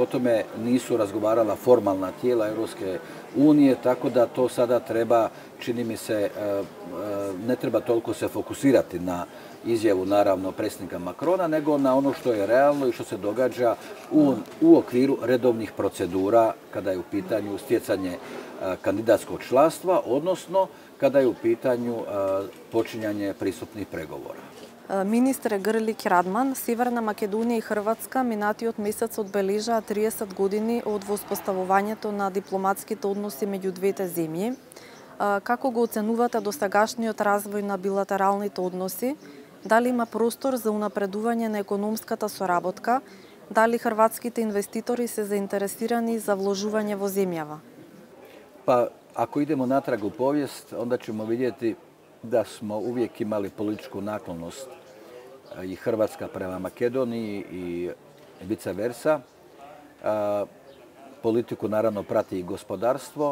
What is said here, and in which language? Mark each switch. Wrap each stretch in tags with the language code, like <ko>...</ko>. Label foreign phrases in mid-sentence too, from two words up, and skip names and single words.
<hr>tome nisu razgovarala formalna tijela Europske unije, tako da to sada treba, čini mi se, ne treba toliko se fokusirati na izjavu, naravno, predsjednika Macrona, nego na ono što je realno i što se događa u okviru redovnih procedura kada je u pitanju stjecanje kandidatskog članstva, odnosno kada je u pitanju počinjanje pristupnih pregovora.</hr> <mk>Министре Грлик Радман, Северна Македонија и Хрватска минатиот месец одбележаа 30 години од воспоставувањето на дипломатските односи меѓу двете земји. Како го оценувате досегашниот развој на билатералните односи? Дали има простор за унапредување на економската соработка? Дали хрватските инвеститори се заинтересирани за вложување во земјава?</mk> <hr>Pa, ako idemo natrag u povijest, onda ćemo vidjeti da smo uvijek imali političku naklonost i Hrvatska prema Makedoniji i</hr> <la>vice versa.</la> <hr>Politiku naravno prati i gospodarstvo.</hr>